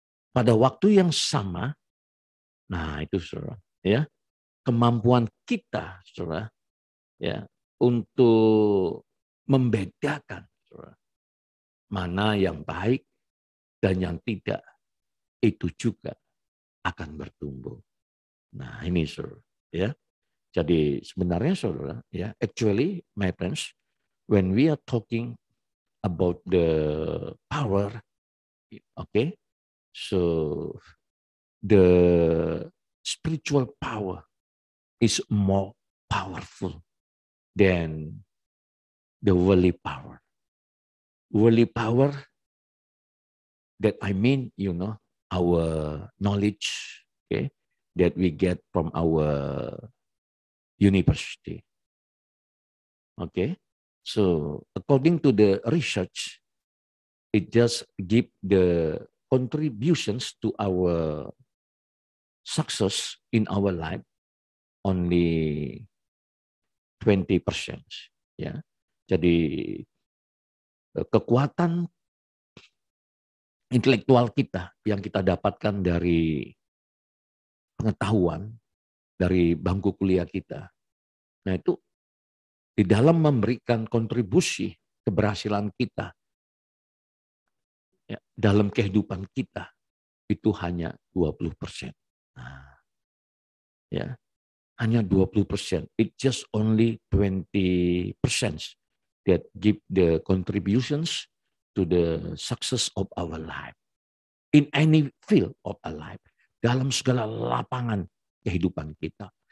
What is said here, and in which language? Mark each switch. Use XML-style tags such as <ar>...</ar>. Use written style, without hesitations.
<id>Pada waktu yang sama, nah itu saudara, ya, kemampuan kita, saudara, ya, untuk membedakan, saudara, mana yang baik dan yang tidak, itu juga akan bertumbuh. Nah ini saudara, ya. Jadi sebenarnya saudara, ya,</id> <en>actually my friends, when we are talking about the power, okay, so the spiritual power is more powerful than the worldly power. Worldly power, that I mean, you know, our knowledge, okay, that we get from our university. Okay, so according to the research, it just give the contributions to our success in our life only 20%.</en> <id>Ya, jadi kekuatan intelektual kita yang kita dapatkan dari pengetahuan dari bangku kuliah kita, nah itu di dalam memberikan kontribusi keberhasilan kita, ya, dalam kehidupan kita itu hanya 20%. Nah, ya, hanya 20%.</id> <en>It just only 20% that give the contributions to the success of our life. In any field of our life.</en> <id>Dalam segala lapangan kehidupan kita.</id>